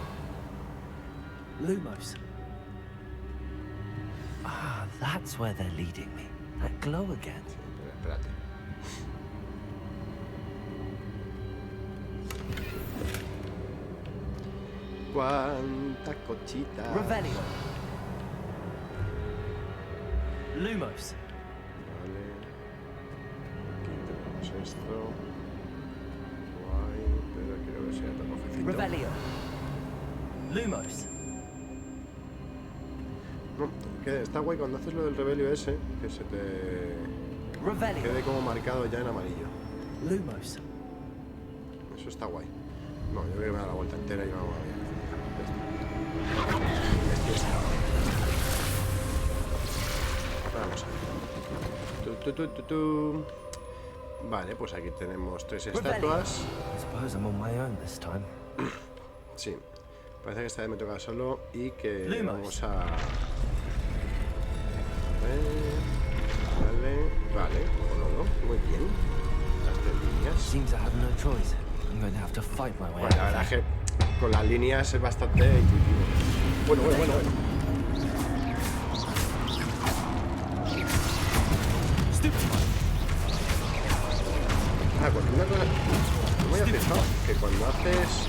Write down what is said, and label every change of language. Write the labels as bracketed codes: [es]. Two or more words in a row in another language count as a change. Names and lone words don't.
[la] Revelio. Lumos. [en] Ah, that's where they're leading me. That glow again. [es] Espérate. Cuánta cochita. [la] Revelio. Lumos. [es] Vale. Aquí tenemos esto. Guay, pero quiero ver si hay otro cofrecito. [la] Revelio. Lumos. [es] No, que está guay cuando haces lo del rebelio ese, que se te [la] Revelio. [es] quede como marcado ya en amarillo. [la] Lumos. [es] Eso está guay. No, yo creo que me da la vuelta entera y vamos a ver. Vamos a ver. Vale, pues aquí tenemos 3 estatuas. [en] I suppose I'm on my own this time. [es] Sí, parece que esta vez me toca solo y que [la] Lumos. [es] vamos a... Vale, no, muy bien. Las 3 líneas. [en] Seems I have no choice. I'm going to have to fight my way [es] Bueno, la [en] out [es] verdad [en] of [es] es que con las líneas es bastante intuitivo. Bueno. Ah, pues una cosa... No me había fijado que cuando haces...